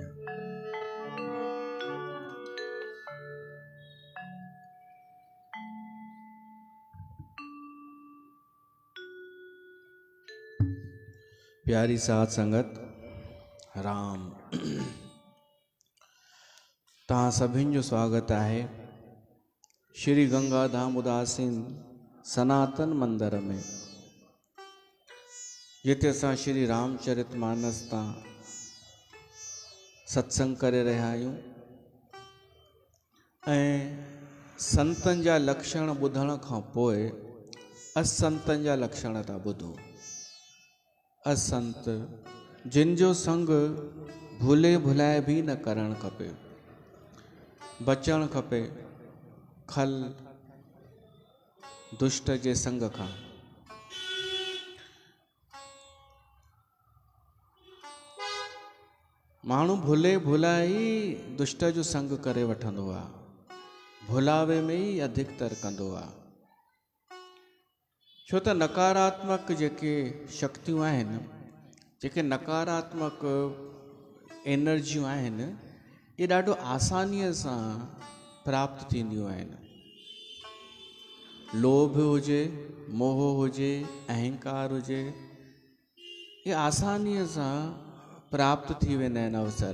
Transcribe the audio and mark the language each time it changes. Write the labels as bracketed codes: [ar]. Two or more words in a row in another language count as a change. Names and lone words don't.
[sd] प्यारी साथ संगत राम तहां सभिनि जो स्वागत आहे श्री गंगा धाम उदासीन सनातन मंदिर में, जिते असां श्री रामचरितमानस तां सत्संग करे रहिया आहियूं ऐं संतनि जा लक्षण ॿुधण खां पोइ असंतनि जा लक्षण था ॿुधो। असंत जिन जो संग भूले भुलाए भी न करणु खपे, बचणु खपे खल दुष्ट जे संग खां। माण्हू भुले भुलाए दुष्ट जो संग करे वठंदो आहे, भुलावे में ही अधिकतर कंदो आहे। छो त नकारात्मक जेके शक्तियूं आहिनि जेके नकारात्मक एनर्जियूं आहिनि ये ॾाढो आसानीअ सां प्राप्त थींदियूं आहिनि। लोभ हुजे, मोह हुजे, अहंकार हुजे, ये आसानीअ सां प्राप्त थी वेंदा आहिनि अवसर।